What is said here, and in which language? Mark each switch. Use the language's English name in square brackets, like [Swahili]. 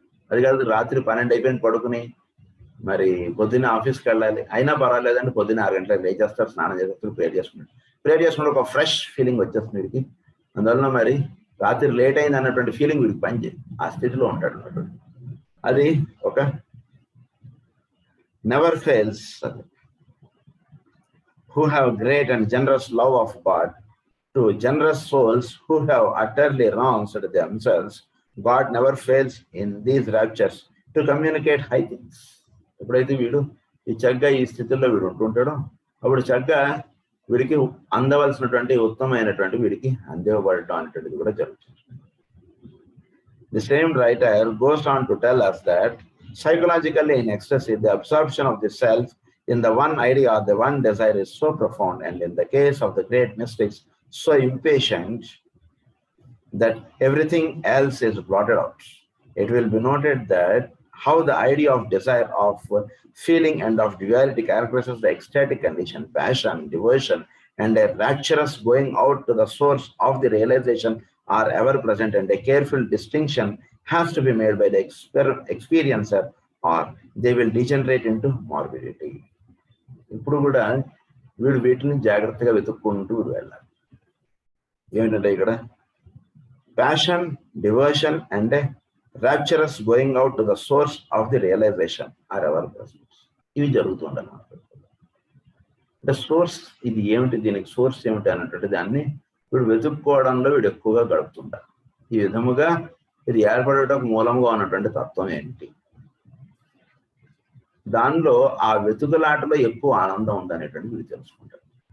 [Telugu] అది కాదు రాత్రి 12 అయిపోయింది పడుకుని మరి పొద్దున్న ఆఫీస్కి వెళ్ళాలి, అయినా పర్వాలేదండి పొద్దున్న 6 గంటలకు లేచేస్తారు, స్నానం చేస్తారు, ప్రేయర్ చేసుకుంటే ఒక ఫ్రెష్ ఫీలింగ్ వచ్చేస్తుంది వీడికి. అందువలన మరి రాత్రి లేట్ అయింది అన్నటువంటి ఫీలింగ్ వీడికి పనిచేయదు, ఆ స్థితిలో ఉంటాడు అన్నటువంటి. అది ఒక [English] Never fails who have great and generous love of God to generous souls who have utterly renounced themselves, God never fails in these raptures to communicate high things. [Telugu] ఎప్పుడైతే వీడు ఈ చక్కగా ఈ స్థితిలో వీడు ఉంటుంటాడో అప్పుడు చక్కగా వీడికి అందవలసినటువంటి ఉత్తమమైనటువంటి వీడికి అందివ్వబడటం అనేటువంటిది కూడా జరుగుతుంది. [English] The same writer goes on to tell us that psychologically in ecstasy, the absorption of the self in the one idea or the one desire is so profound, and in the case of the great mystics, so impatient that everything else is blotted out. It will be noted that how the idea of desire, of feeling, and of duality characterizes the ecstatic condition, passion, devotion, and a rapturous going out to the source of the realization are ever present, and a careful distinction has to be made by the experiencer, or they will degenerate into morbidity. [Telugu] ఇప్పుడు కూడా వీడు వీటిని జాగ్రత్తగా వెతుక్కుంటూ వెళ్ళాలి. ఏమిటంటే ఇక్కడ [English] passion, devotion, and a rapturous going out to the source of the realization are ever present. [Telugu] ఇవి జరుగుతుండన్నమాట. అంటే సోర్స్ ఇది ఏమిటి, దీనికి సోర్స్ ఏమిటి అన్నట్టు దాన్ని వీడు వెతుక్కోవడంలో వీడు ఎక్కువగా గడుపుతుంటారు. ఈ విధముగా ఇది ఏర్పడటం మూలంగా ఉన్నటువంటి తత్వం ఏంటి, దానిలో ఆ వెతుకులాటలో ఎక్కువ ఆనందం ఉందనేటువంటి వీడు తెలుసుకుంటాడు.